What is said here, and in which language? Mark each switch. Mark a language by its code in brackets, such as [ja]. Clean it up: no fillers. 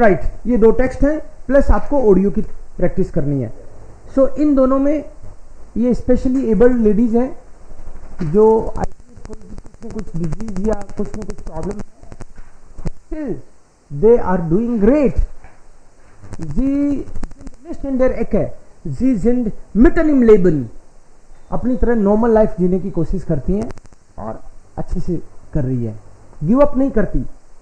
[hi] Right, ये 2 text हैं, plus आपको ऑडियो की प्रैक्टिस करनी है. सो इन दोनों में ये स्पेशली एबल्ड लेडीज हैं जो कुछ डिजीज या कुछ न कुछ प्रॉब्लम है, [en] Still they are doing great. [de] जी nicht in der Ecke, sie sind mitten im Leben. [hi] अपनी तरह नॉर्मल लाइफ जीने की कोशिश करती हैं और अच्छे से कर रही है, गिव अप नहीं करती.